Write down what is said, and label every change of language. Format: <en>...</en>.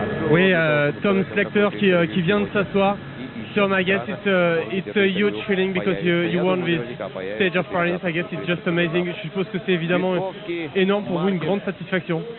<fr>Oui, Tom Slagter qui vient de s'asseoir.</fr> <en>Tom, I guess it's a huge feeling because you won this stage of Paris. I guess it's just amazing.</en> <fr>Je suppose que c'est évidemment énorme pour vous, une grande satisfaction.</fr>